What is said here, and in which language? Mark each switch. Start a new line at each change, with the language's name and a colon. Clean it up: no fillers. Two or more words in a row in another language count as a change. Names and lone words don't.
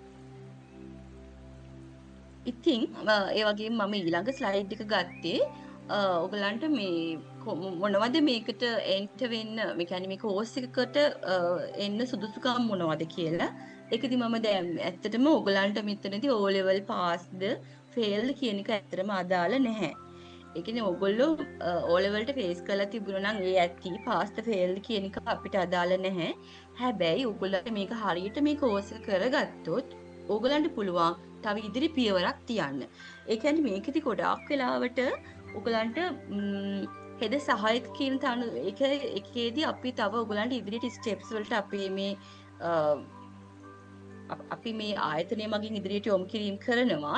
Sinhala: ඉතින් ඒ වගේම මම ඊළඟ ස්ලයිඩ් එක ගත්තේ ඔයගලන්ට මේ මොනවද මේකට එන්ටර් වෙන්න, මේ කියන්නේ මේ කෝස් එකකට එන්න සුදුසුකම් මොනවද කියලා. ඒකදී මම දැන් ඇත්තටම ඔයගලන්ට මෙතනදී O level
English: passed failed
Sinhala: කියන එක ඇත්තටම අදාළ නැහැ. ඒ කියන්නේ ඔයගොල්ලෝ O level ට ෆේස් කරලා තිබුණා නම් ඒ ඇති
English: passed failed
Sinhala: කියන එක අපිට අදාළ නැහැ. හැබැයි ඔයගොල්ලන්ට මේක හරියට මේ කෝස් එක කරගත්තොත් ඔයගලන්ට පුළුවන් තව ඉදිරි පියවරක් තියන්න. ඒ කියන්නේ මේකෙදි ගොඩාක් වෙලාවට ඔයගලන්ට හෙද සහායක කියන තන එකේදී අපි තව ඔයගලන්ට ඉදිරියට ස්ටෙප්ස් වලට අපි මේ ආයතනය මගින් ඉදිරියට යොමු කිරීම කරනවා.